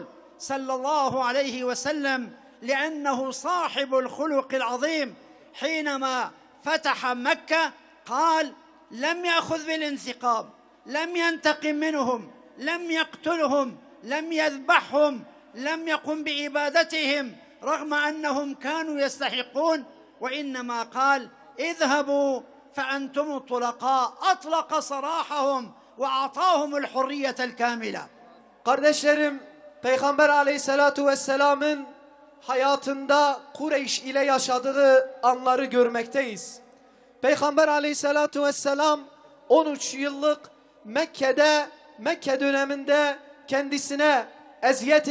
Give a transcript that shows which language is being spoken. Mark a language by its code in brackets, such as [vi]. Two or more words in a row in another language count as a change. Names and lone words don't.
[ar] صلى الله عليه وسلم لأنه صاحب الخلق العظيم حينما فتح مكة قال: لم يأخذ بالانتقام، لم ينتقم منهم، لم يقتلهم، لم يذبحهم، لم يقم بعبادتهم رغم أنهم كانوا يستحقون، وإنما قال: اذهبوا فأنتم الطلقاء. أطلق سراحهم وأعطاهم الحرية الكاملة. [tr] Kardeşlerim, Peygamber [ar] عليه الصلاة والسلام'ın [tr] hayatında Kureyş ile yaşadığı anları görmekteyiz. Peygamber [ar] عليه الصلاة والسلام [tr] 13 yıllık Mekke döneminde kendisine eziyet